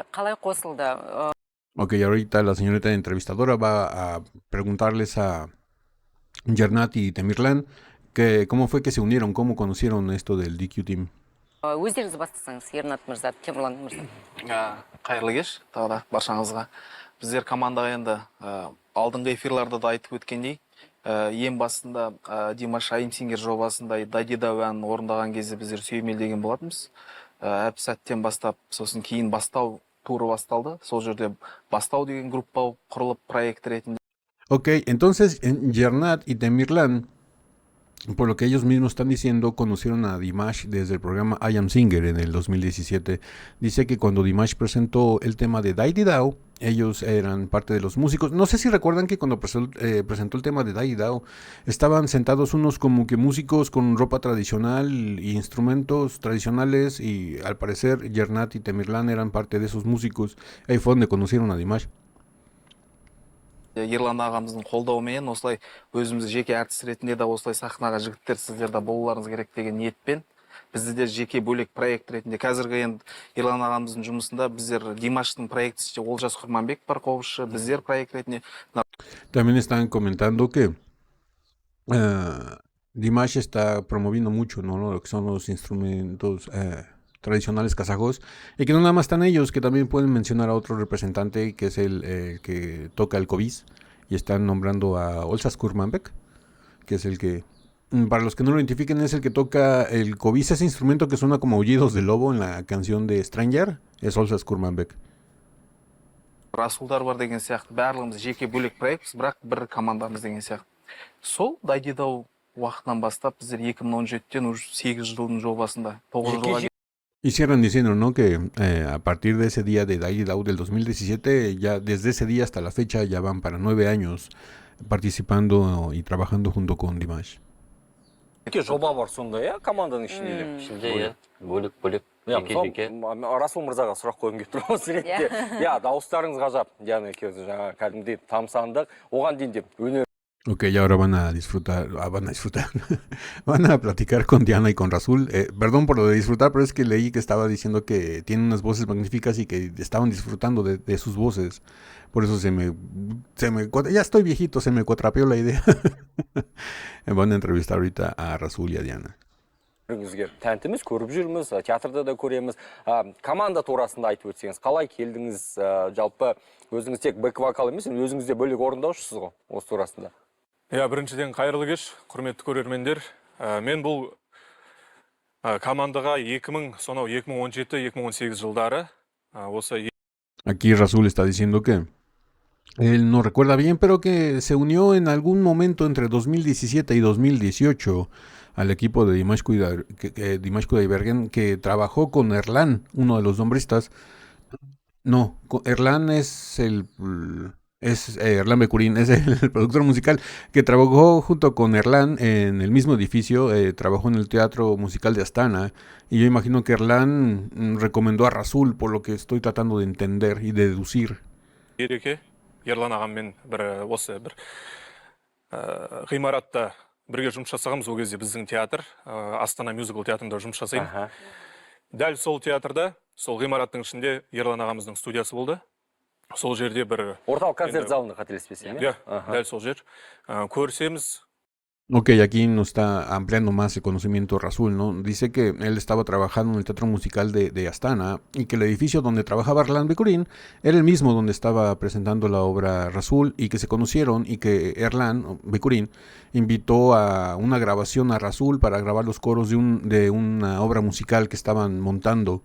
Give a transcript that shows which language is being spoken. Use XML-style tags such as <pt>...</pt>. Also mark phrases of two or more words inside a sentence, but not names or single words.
<kk>Қалай қосылды?</kk> <es>Ok, ahorita la señorita entrevistadora va a preguntarles a Yernat y Temirlan que cómo fue que se unieron, cómo conocieron esto del DQ Team.</es> <kk>Өздеріңіз бастасаңыз, Ернат мырза, Темірлан мырза. Қайырлы кеш, тағы да баршаңызға. Біздер командаға енді алдыңғы эфирларда да айтып өткендей, ең басында Димаш Айымсингер жобасында Дайдидау әнін орындаған кезде біздер сүйемелдеген болатынбыз. Әп сәттен бастап, сосын кейін бастау туры басталды. Сол жерде бастау деген группа құрылып проект ретінде.</kk> <es>Ok, entonces Yernat y Temirlan, por lo que ellos mismos están diciendo, conocieron a Dimash desde el programa I Am Singer en el 2017. Dice que cuando Dimash presentó el tema de Daididao, ellos eran parte de los músicos. No sé si recuerdan que cuando presentó el tema de Daididao, estaban sentados unos como que músicos con ropa tradicional e instrumentos tradicionales, y al parecer Yernat y Temirlan eran parte de esos músicos. Ahí fue donde conocieron a Dimash.</es> <kk>Ерлан ағамыздың қолдауымен осылай өзіміз жеке әртіс ретінде де осылай сахнаға жігіттер сіздер де болуларыңыз керек деген ниетпен бізде де жеке бөлек проект ретінде қазіргі енді ерлан ағамыздың жұмысында біздер Димаштың проектісінде Олжас Құрманбек бар қобызшы, біздер проект ретінде.</kk> <es>También están comentando que Dimash está promoviendo mucho, ¿no? Lo que son los instrumentos tradicionales kazajos, y que no nada más están ellos, que también pueden mencionar a otro representante que es el que toca el kovis, y están nombrando a Olsas Kurmanbek, que es el que, para los que no lo identifiquen, es el que toca el kovis, ese instrumento que suena como aullidos de lobo en la canción de Stranger, es Olsas Kurmanbek.</es> <kk>Расулдар бар деген сияқты барлығымыз жеке бөлек проектпіз, бірақ бір командамыз деген сияқты. Сол Дайдидау уақытынан бастап біздер 2017-тен уже 8 жылдың жобасында 9 жылға.</kk> <es>Y cierran diciendo, ¿no? Que a partir de ese día de Dayidao del 2017, ya desde ese día hasta la fecha ya van para 9 años participando y trabajando junto con Dimash.</es> <kk>Жеке жоба бар сонда, иә, команданың ішінде. Ішінде, иә, бөлек, жеке. Расул мырзаға сұрақ қойғым келіп тұр осы ретте. Иә, дауыстарыңыз ғажап. Диана екеуіңіз жаңа кәдімгідей тамсандық. Оған дейін де өнер.</kk> <es>Ok, y ahora van a disfrutar, van a platicar con Diana y con Rasul. Perdón por lo de disfrutar, pero es que leí que estaba diciendo que tienen unas voces magníficas y que estaban disfrutando de sus voces. Por eso ya estoy viejito, se me cuatrapeó la idea. Van a entrevistar ahorita a Rasul y a Diana.</es> <kk>Тәнтіміз, көріп жүрміз, театрда да көреміз. Команда турасында айтып өтсеңіз, қалай келдіңіз, жалпы өзіңіз тек бэк-вокал емес, өзіңіз де бөлек орындаушысыз ғой осы турасында? Иә, біріншіден қайырлы кеш, құрметті көрермендер. Мен бұл командаға 2017-2018 жылдары осы.</kk> <es>Aquí Rasul está diciendo que él no recuerda bien, pero que se unió en algún momento entre 2017 y 2018 al equipo de Dimash Kudaibergen, que trabajó con Erlan, uno de los nombristas. No, Erlan es Erlan Bekurin, es el productor musical que trabajó junto con Erlan en el mismo edificio, trabajó en el teatro musical de Astana, y yo imagino que Erlan recomendó a Rasul, por lo que estoy tratando de entender y deducir.</es> <kk>Ерлан ағаммен осы ғимаратта бірге жұмыс жасағанбыз. Ол кезде біздің театр, Астана мюзикл театрында жұмыс жасаймын. Дәл сол театрда, сол ғимараттың ішінде Ерлан ағамыздың студиясы болды. Сол жерде бір орталық концерт залында қателеспесем, иә, дәл сол жер. Көрсеміз.</kk> <es>Ok, aquí nos está ampliando más el conocimiento Rasul, ¿no? Dice que él estaba trabajando en el teatro musical de Astana y que el edificio donde trabajaba Erlan Bekurin era el mismo donde estaba presentando la obra Rasul, y que se conocieron, y que Erlan Bekurin invitó a una grabación a Rasul para grabar los coros de una obra musical que estaban montando.</es>